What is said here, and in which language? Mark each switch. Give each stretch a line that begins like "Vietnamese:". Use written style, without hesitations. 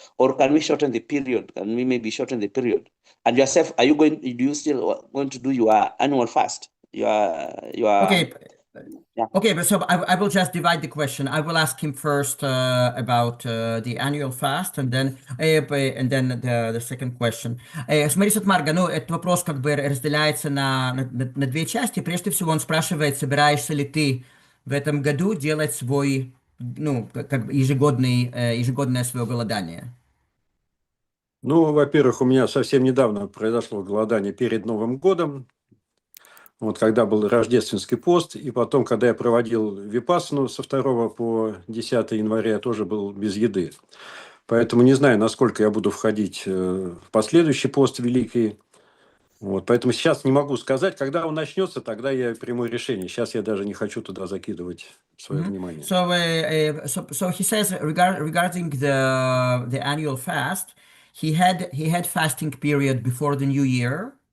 English: Or can we shorten the period? Can we maybe shorten the period? And yourself, do you still going to do your annual fast? Okay. Yeah. Okay, but so I will just divide the question. I will ask him first about the annual fast, and then the second question.
Russian: Смотри, Марга, ну, этот вопрос как бы разделяется на две части. Прежде всего, он спрашивает, собираешься ли ты в этом году делать свой, ну, как бы ежегодное свое голодание? Ну, во-первых, у меня совсем недавно произошло голодание перед Новым годом. Вот когда был рождественский пост, и потом, когда я проводил випассану со 2 по 10 января, я тоже был без еды. Поэтому не знаю, насколько я буду входить в последующий пост великий. Вот, поэтому сейчас не могу сказать, когда он начнется, тогда я приму решение. Сейчас я даже не хочу туда закидывать свое внимание.
English: So he says regarding the annual fast, he had fasting period before the new year.